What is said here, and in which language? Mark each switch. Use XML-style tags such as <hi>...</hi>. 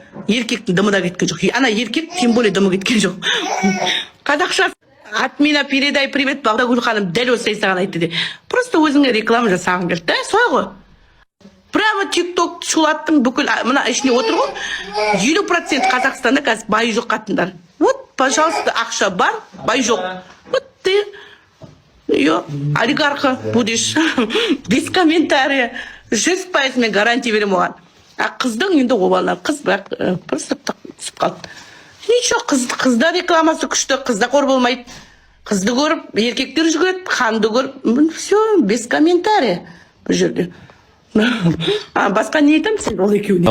<kk>Еркектің дымы да кеткен жоқ. Ана еркек</kk> <ru>тем более</ru> <kk>дымы кеткен жоқ. Қазақша</kk> <ru>от меня передай привет,</ru> <kk>Бағдагүл ханым дәл осылай саған айтты де. Просто өзіңе реклама жасағың келді да, солай ғой. Прямо тик-ток шулаттың бүкіл, мына ішіне отыр ғой. 50% Қазақстанда қазір бай жоқ қатындар.</kk> <ru>Вот, пожалуйста,</ru> <kk>ақша бар, бай жоқ.</kk> <ru>Вот ты, олигарха будешь, без комментария.</ru> <kk>100% мен гарантия берем оған. А қыздың енді обалар, қыз бірақ просто түсіп қалды. Ничего, қызда рекламасы күшті, қызда қор болмайды. Қызды көріп, еркектер жүгіреді, ханды көріп,</kk> <ru>все, без комментария</ru> <kk>бұл жерде. Басқа не айтам сен ол екеуіне?</kk>